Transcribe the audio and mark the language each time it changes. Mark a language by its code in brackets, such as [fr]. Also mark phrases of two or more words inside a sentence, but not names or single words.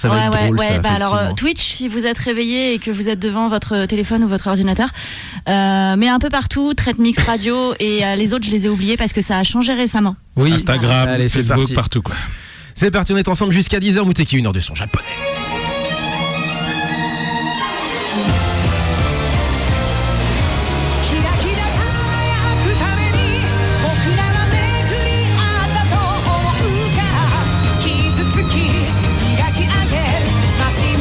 [fr] Ça va être drôle, ça. Alors effectivement. Twitch, si vous êtes réveillé et que vous êtes devant votre téléphone ou votre ordinateur, mais un peu partout, Trade Mix Radio et les autres, je les ai oubliés parce que ça a changé récemment. Oui. Instagram, Allez, c'est Facebook, parti. partout, quoi. C'est parti, on est ensemble jusqu'à 10h. Muteki, 1 heure de son japonais. [ja] キラキラ輝くために僕らは巡り合ったと思うから傷つき磨き上げマシン